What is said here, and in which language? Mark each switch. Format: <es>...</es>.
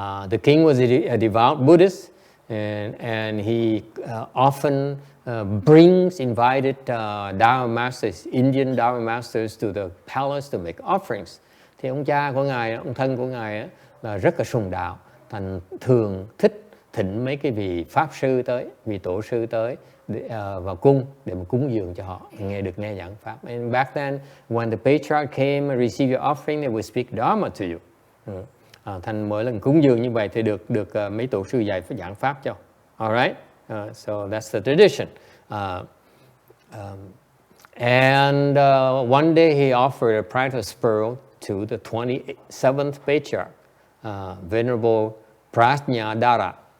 <en>The king was a devout Buddhist and he often invited Dharma masters, Indian Dharma masters to the palace to make offerings.</en> <vi>Thì ông cha của ngài, ông thân của ngài là rất là sùng đạo, thành thường thích thỉnh mấy cái vị pháp sư tới, vị tổ sư tới vào cung để mà cúng dường cho họ nghe giảng pháp.</vi> <en>And back then, when the patriarch came and received your offering, they would speak Dharma to you.</en> <vi>Thành mỗi lần cúng dường như vậy thì được mấy tổ sư dạy giảng pháp cho.</vi> <en>Alright, so that's the tradition. And one day he offered a priceless pearl to the 27th patriarch, Venerable Prajnadhara.</en>